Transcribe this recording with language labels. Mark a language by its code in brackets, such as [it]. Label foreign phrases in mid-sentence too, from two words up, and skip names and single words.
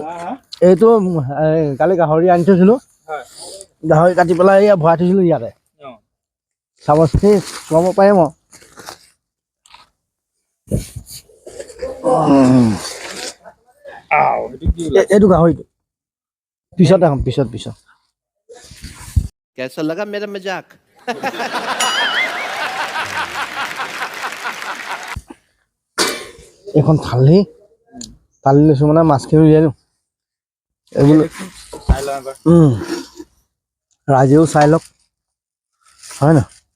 [as] এইটো কালি গাহৰি আনি থৈছিলো, গাহৰি কাটি পেলাই এয়া ভৰাই থৈছিলো ইয়াতে। চাব চুৱাব পাৰিম আৰু। এইটো গাহৰিটো পিছত দেখাম, পিছত [hi] कैसा लगा मेरा मजाक? [as] এইখন থালি লৈছো মানে মাছখিনি উলিয়াই দিওঁ। ৰাইজেও চাই লওক, হয় ন?